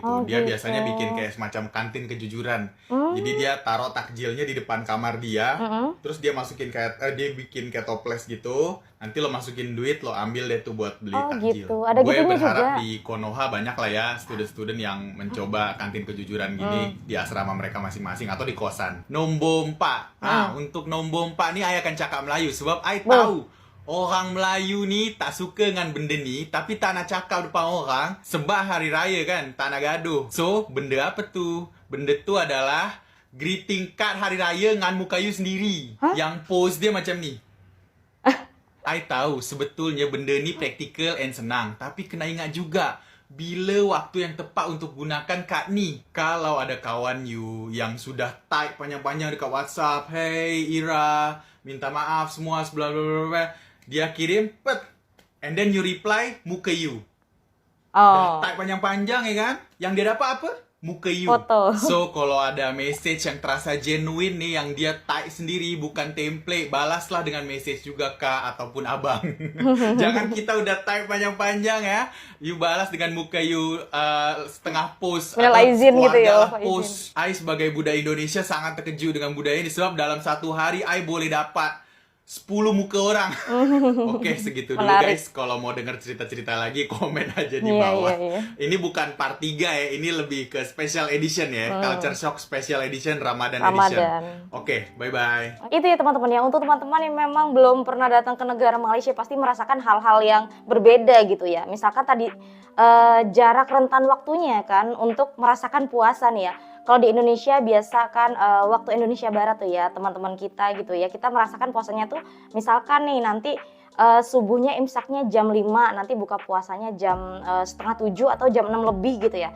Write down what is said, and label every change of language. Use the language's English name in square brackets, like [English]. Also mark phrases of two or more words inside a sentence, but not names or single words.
[Indonesian] Dia biasanya bikin kayak semacam kantin kejujuran. Jadi dia taruh takjilnya di depan kamar dia, terus dia masukin kayak dia bikin kayak toples gitu. Nanti lo masukin duit, lo ambil deh tuh buat beli takjil. Gitu. Ada Gue gitunya berharap juga. di Konoha banyak lah ya student-student yang mencoba kantin kejujuran gini di asrama mereka masing-masing atau di kosan. [Malay] Nombompa. Nah, untuk nombompa nih ayah akan cakap Melayu sebab I tahu orang Melayu nih tak suka dengan benda ni, tapi tak nak cakap depan orang sebab hari raya kan, tak nak gaduh. So, benda apa tu? Benda tu adalah [English] greeting card [Malay] hari raya dengan muka you sendiri. Yang pose dia macam ni. I tahu sebetulnya benda ni praktikal and senang, tapi kena ingat juga bila waktu yang tepat untuk gunakan kad ni. Kalau ada kawan you yang sudah type panjang-panjang dekat WhatsApp, "Hey Ira, minta maaf semua bla bla bla," dia kirim pet, [English] and then you reply [Malay] muka you. Dah type panjang-panjang ya kan? Yang dia dapat apa? Muka you. Foto. So kalau ada message yang terasa genuine nih yang dia type sendiri bukan template, balaslah dengan message juga Kak ataupun Abang. Jangan kita udah type panjang-panjang ya, you balas dengan muka you setengah post [Indonesian] Minal izin gitu ya, [Malay] post. I sebagai budak Indonesia sangat terkejut dengan budaya ini sebab dalam satu hari I boleh dapat 10 muka orang. [Indonesian] Oke, segitu dulu guys. Kalau mau denger cerita-cerita lagi, komen aja di bawah. Ini bukan part 3 ya, ini lebih ke [English] special edition [Indonesian] ya. [English] Culture Shock Special Edition Ramadan Edition. [Indonesian] Oke, bye-bye. Itu ya teman-teman ya, untuk teman-teman yang memang belum pernah datang ke negara Malaysia pasti merasakan hal-hal yang berbeda gitu ya. Misalkan tadi jarak rentan waktunya kan untuk merasakan puasa nih ya. Kalau di Indonesia biasa kan waktu Indonesia Barat tuh ya teman-teman kita gitu ya, kita merasakan puasanya tuh misalkan nih nanti subuhnya imsaknya jam 5, nanti buka puasanya jam setengah 7 atau jam 6 lebih gitu ya.